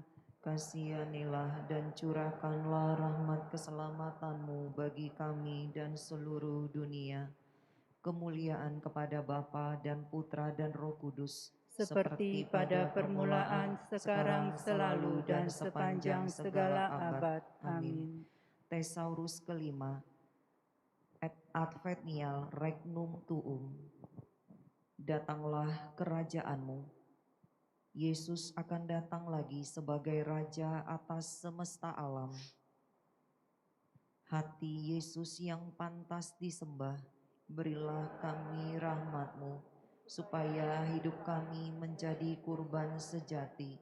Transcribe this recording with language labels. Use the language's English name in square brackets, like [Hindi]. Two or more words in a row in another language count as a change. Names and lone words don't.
[Indonesian] Kasihanilah dan curahkanlah rahmat keselamatan-Mu bagi kami dan seluruh dunia. Kemuliaan kepada Bapa dan Putra dan Roh Kudus, seperti pada permulaan, sekarang, selalu, dan sepanjang segala abad. Amin. Thesaurus kelima, [Latin] et advenial regnum tuum. [Indonesian] Datanglah kerajaan-Mu. Yesus akan datang lagi sebagai Raja atas semesta alam. Hati Yesus yang pantas disembah, berilah kami rahmat-Mu, supaya hidup kami menjadi kurban sejati.